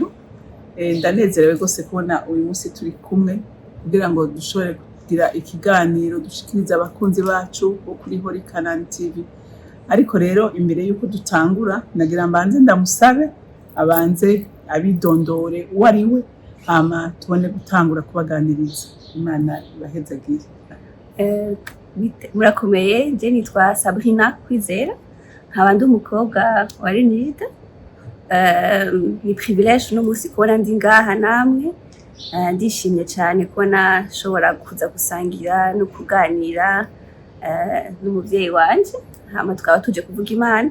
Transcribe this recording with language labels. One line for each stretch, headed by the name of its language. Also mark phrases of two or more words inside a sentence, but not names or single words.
Rundi: Ndanezerewe gose kubona uyu munsi turi kumwe kugira ngo dushobore kugira ikiganiro dushikiriza abakunzi bacu bo kuri Holy Canaan TV. Ariko rero imbere yuko dutangura nagira mbanze ndamusabe abanze abidondore uwari we hama tubone gutangura kubaganiriza. Imana ibahezagire. Murakomeye, je nitwa Sabrina Kwizera nkaba ndi umukobwa wa Renida. Ni privilege no musi kubona ndi ngaha namwe. Ndishimye cyane kubona nshobora kuza gusangira no kuganira n'umuvyeyi wanje hama tukaba tuje kuvuga Imana.